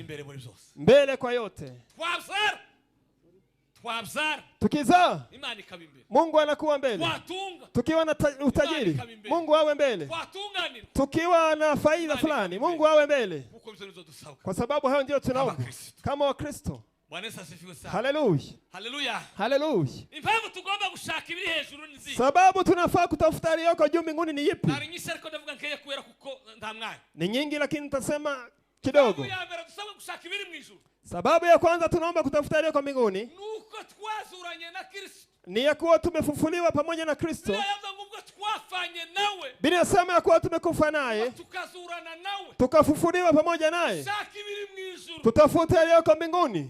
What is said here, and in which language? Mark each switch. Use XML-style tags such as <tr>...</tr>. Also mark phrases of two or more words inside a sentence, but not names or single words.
<sw>Mbele kwa yote. Tukizaa, Mungu anakuwa mbele. Tukiwa na utajiri, Mungu awe mbele. Tukiwa na faida fulani, Mungu awe mbele. Kwa sababu hayo ndio tunaomba kama Wakristo. Haleluya. Haleluya. Haleluya.</sw> <rw>Impamvu tugomba gushaka ibiri hejuru ni zihe?</rw> <sw>Sababu tunafaa kutafuta aliyoko juu mbinguni ni ipi?</sw> <rw>Ari nyinshi ariko ndavuga nkeye kubera kuko nta mwanya.</rw> <sw>Ni nyingi lakini nitasema kidogo.</sw> <rw>Gushaka ibiri mu ijuru.</rw> <sw>Sababu ya kwanza tunaomba kutafuta aliyoko mbinguni</sw> <rw>nuko twazuranye na Kristo.</rw> <sw>Ni ya kuwa tumefufuliwa pamoja na Kristo. Biblia inasema ya kuwa tumekufa naye, tukafufuliwa pamoja naye. Tutafute aliyoko mbinguni.</sw>